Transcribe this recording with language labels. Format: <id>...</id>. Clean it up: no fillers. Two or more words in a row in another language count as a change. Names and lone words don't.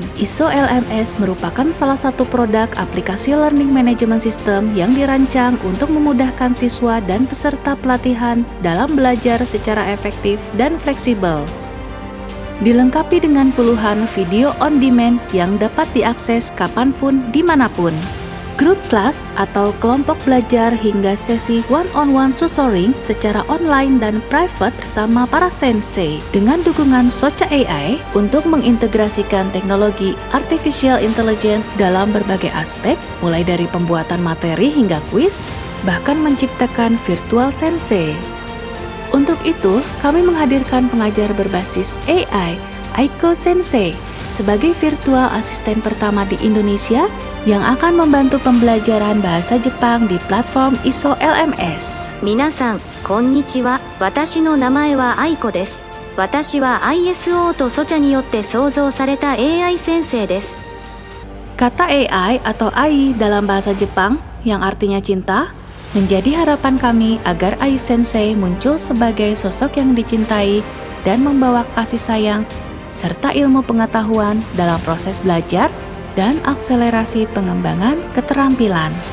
<id>ISO LMS merupakan salah satu produk aplikasi</id> <en>Learning Management System</en> <id>yang dirancang untuk memudahkan siswa dan peserta pelatihan dalam belajar secara efektif dan fleksibel. Dilengkapi dengan puluhan</id> <en>video on demand</en> <id>yang dapat diakses kapanpun dimanapun. Grup kelas atau kelompok belajar hingga sesi</id> <en>one-on-one tutoring</en> <id>secara online dan private bersama para sensei dengan dukungan Socha AI untuk mengintegrasikan teknologi</id> <en>artificial intelligence</en> <id>dalam berbagai aspek, mulai dari pembuatan materi hingga kuis, bahkan menciptakan virtual sensei. Untuk itu, kami menghadirkan pengajar berbasis AI, Aiko Sensei, sebagai virtual asisten pertama di Indonesia yang akan membantu pembelajaran bahasa Jepang di platform ISO LMS.</id> <ja>皆さん、こんにちは。私の名前は愛子です。私は ISO とソチャによって創造された AI 先生です。</ja> <id>Kata AI atau AI dalam bahasa Jepang yang artinya cinta, menjadi harapan kami agar AI Sensei muncul sebagai sosok yang dicintai dan membawa kasih sayang serta ilmu pengetahuan dalam proses belajar dan akselerasi pengembangan keterampilan.</id>